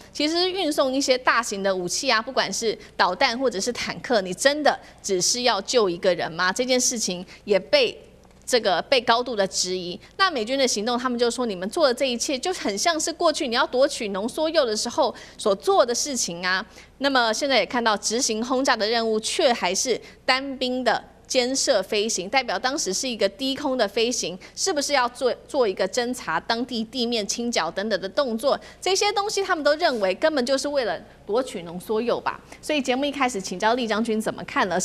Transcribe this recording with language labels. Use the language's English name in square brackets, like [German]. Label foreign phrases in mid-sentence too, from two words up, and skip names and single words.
[Chinese] 其實是運送一些大型的武器啊，不管是導彈或者是坦克，你真的只是要救一個人嗎？這件事情也被高度的質疑。那美軍的行動，他們就說你們做的這一切就很像是過去你要夺取濃縮鈾的時候所做的事情啊。那麼現在也看到執行轟炸的任務，卻還是單兵的監射飛行，代表當時是一個低空的飛行，是不是要做一個偵查當地地面清剿等等的動作？這些東西他們都認為根本就是為了奪取濃縮鈾吧。所以節目一開始請教酈將軍怎麼看了？